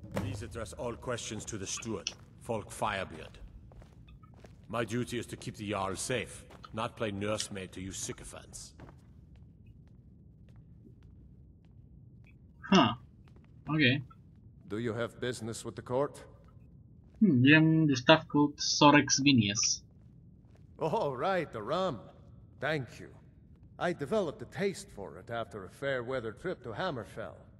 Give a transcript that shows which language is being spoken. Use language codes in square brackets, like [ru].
[en] Please address all questions to the steward, Folk Firebeard. My duty is to keep the Jarl safe, not play nursemaid to you sycophants. Huh. Okay. Do you have business with the court? [bg] Имам доставка от Sorex Vinius. [en] Oh, right, the rum. Thank you. I developed a taste for it after a fair weather trip to Hammerfell.